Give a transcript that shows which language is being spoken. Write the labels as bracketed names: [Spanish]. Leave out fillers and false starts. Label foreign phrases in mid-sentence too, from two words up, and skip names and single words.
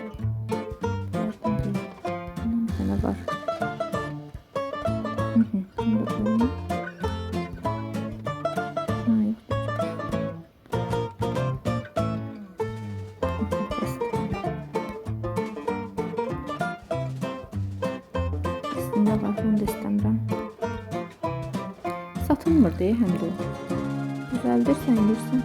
[Turkish] Bundan bir tane var. Bunu da koyayım. [Azerbaijani] Aslında var, bunu da istəmirəm. Satılmır deyə həm də o. Düzəldirsən, yiyirsən.